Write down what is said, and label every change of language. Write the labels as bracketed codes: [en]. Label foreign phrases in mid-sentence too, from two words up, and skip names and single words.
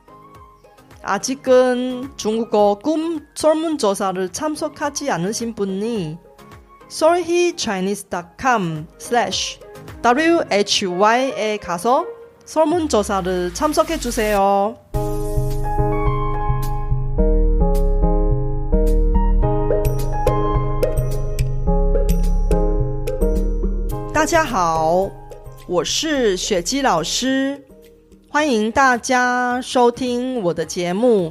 [ko] 아직은 중국어 꿈 설문조사를 참석하지 않으신 분이 solhichinese.com/why에 가서 설문조사를 참석해 주세요. [zh] 大家好，我是雪姬老师。欢迎大家收听我的节目。